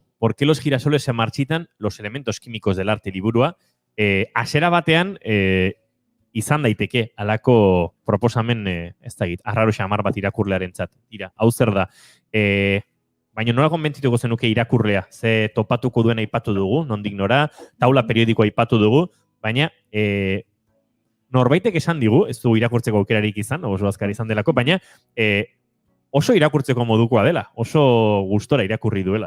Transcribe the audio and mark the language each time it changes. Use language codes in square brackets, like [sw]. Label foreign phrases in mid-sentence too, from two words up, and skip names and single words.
[es] ¿Por qué los girasoles se marchitan los elementos químicos del arte liburua? [eu] Hasiera batean, izan daiteke, halako proposamen, ez dakit, arraro xamar bat irakurlearentzat. Ira, hau zer da. Baina nola konbentzituko zenuke irakurlea, ze topatuko duen aipatu dugu, nondik nora, taula periodikoa aipatu dugu, baina norbaitek esan digu, ez du irakurtzeko aukerarik izan, oso azkar izan delako, baina oso irakurtzeko modukoa dela, oso gustora irakurri duela.